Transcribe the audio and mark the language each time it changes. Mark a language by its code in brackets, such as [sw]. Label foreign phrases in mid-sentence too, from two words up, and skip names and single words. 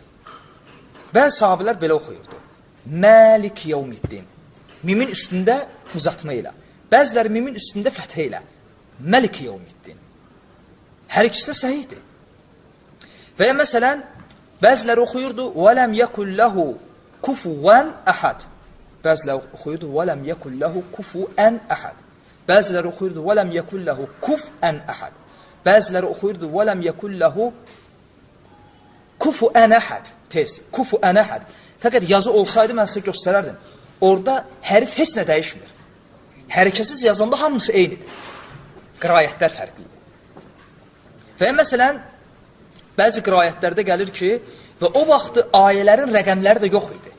[az] Bəzi sahabələr belə oxuyurdu. [ar] مالك يوم الدين. [az] Mimin üstündə uzatma ilə. Bəziləri mimin üstündə fəthə ilə. [ar] مالك يوم الدين. [az] Hər ikisi də səhihdir. Və ya məsələn, bəziləri oxuyurdu [ar] وَلَمْ يَكُلْ لَهُ كُفُوًا أَحَدٍ. [az] Bəziləri oxuyurdu [ar] وَلَمْ يَكُلْ لَهُ كُفُوًا أَحَدٍ. [az] Bəziləri oxuyurdu [ar] وَلَمْ يَكُلْ لَهُ كُفْءًا أَحَدٍ. [az] Bəziləri oxuyurdu [ar] وَلَمْ يَكُلْ لَهُ كُفُوًا أَحَدٍ. Tez, كُفُوًا أَحَدٍ. [az] Fəqət yazı olsaydı mən sizə göstərərdim. Orada hərf heç nə dəyişmir. Hərəkəsiz yazanda hamısı eynidir. Qirayətlər fərqlidir. Və məsələn, bəzi qirayətlərdə gəlir ki, və o vaxtı ayələrin rəqəmləri də yox idi.